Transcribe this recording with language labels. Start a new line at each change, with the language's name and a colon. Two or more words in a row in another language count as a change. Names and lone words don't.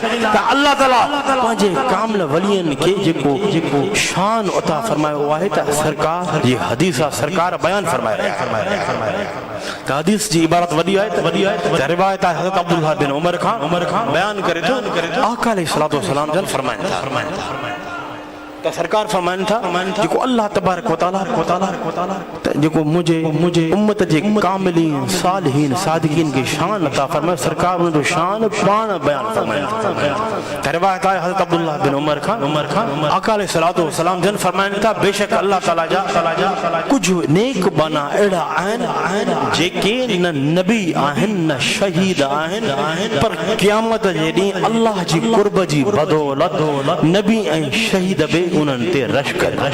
Sindhi: त अल्लाह ताला पंहिंजे कामिल वलीअनि खे जेको शान अता फरमायो आहे त सरकार जी हदीस आहे सरकार बयान फरमाए रहिया त हदीस जी इबारत वॾी आहे त रिवायत आहे हज़रत अब्दुल्लाह बिन उमर खां बयान करे थो आका
Arabic: عليه الصلاة والسلام
Sindhi: जन फरमाइनि था त सरकार फरमाइनि था जेको अल्लाह तबारक
Arabic: وتعالى
Sindhi: जेको मुझे उम्मत जे कामिलीन सालिहीन सादिकीन खे शान अता फरमाए सरकार उन जो शान पाण बयान फरमाइनि त रिवायत आहे हज़रत अब्दुल्लाह बिन उमर खां आका
Arabic: عليه الصلاة والسلام
Sindhi: जन फरमाइनि था बेशक अल्लाह ताला जा कुझु नेक बाना अहिड़ा आहिनि जेके न नबी आहिनि न शहीद आहिनि पर क़यामत जे ॾींहुं अल्लाह जी कुर्ब जी बदौलत नबी ऐं शहीद बि उन्हनि ते रश कर